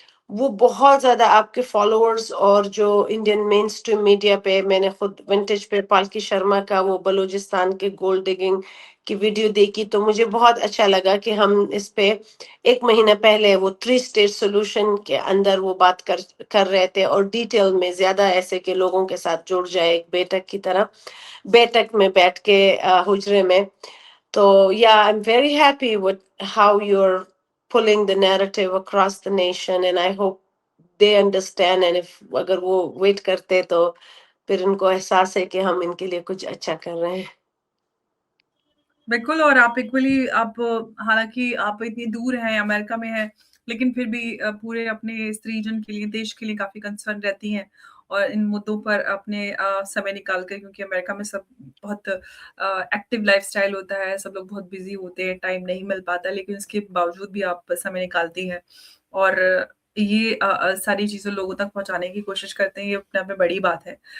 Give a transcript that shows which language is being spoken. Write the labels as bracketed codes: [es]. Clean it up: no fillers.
[hi] वो बहुत ज्यादा आपके फॉलोअर्स और जो इंडियन मेन स्ट्रीम मीडिया पे, मैंने खुद विंटेज पे पालकी शर्मा का वो बलूचिस्तान के गोल्ड डिगिंग की वीडियो देखी, तो मुझे बहुत अच्छा लगा कि हम इस पे एक महीना पहले वो 3 स्टेट सोल्यूशन के अंदर वो बात कर रहे थे, और डिटेल में ज्यादा ऐसे के लोगों के साथ जुड़ जाए एक बैठक की तरह, बैठक में बैठ के हुजरे में। [en] तो yeah, I'm very happy with how you're pulling the narrative across the nation, and I hope they understand, and if [hi] अगर वो wait करते तो फिर उनको एहसास है कि हम इनके लिए कुछ अच्छा कर रहे हैं। बिल्कुल। और आप इक्वली आप हालाँकि आप इतनी दूर हैं, अमेरिका में हैं, लेकिन फिर भी पूरे अपने इस रीजन के लिए, देश के लिए काफ़ी कंसर्न रहती हैं और इन मुद्दों पर अपने समय निकाल कर, क्योंकि अमेरिका में सब बहुत एक्टिव लाइफ़स्टाइल होता है, सब लोग बहुत बिज़ी होते हैं, टाइम नहीं मिल पाता, लेकिन उसके बावजूद भी आप समय निकालती हैं और ये सारी चीज़ें लोगों तक पहुँचाने की कोशिश करते हैं, ये अपने आप में बड़ी बात है।